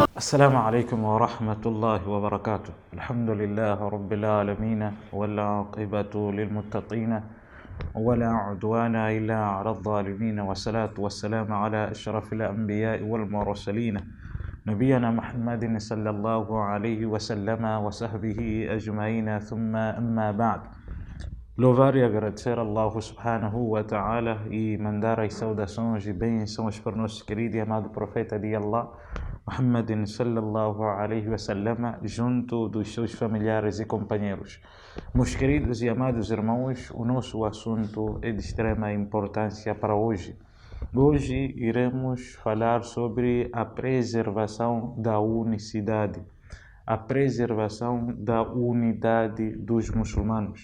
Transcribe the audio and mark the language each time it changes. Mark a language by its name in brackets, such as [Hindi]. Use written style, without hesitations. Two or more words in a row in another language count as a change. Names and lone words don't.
[Arabic] السلام عليكم ورحمة الله وبركاته. الحمد لله رب العالمين والعاقبة للمتقين ولا عدوان إلا على الظالمين، والصلاة والسلام على أشرف الأنبياء والمرسلين نبينا محمد صلى الله عليه وسلم وصحبه أجمعين، ثم أما بعد. [Portuguese] Louvar e agradecer a [Arabic] الله سبحانه وتعالى [Portuguese] e mandar as saudações e bênçãos para o nosso querido e amado profeta de Allah, [Arabic] محمد صلى الله عليه وسلم, [Portuguese] junto dos seus familiares e companheiros. Meus queridos e amados irmãos, o nosso assunto é de extrema importância para hoje. Hoje iremos falar sobre a preservação da unicidade, a preservação da unidade dos muçulmanos.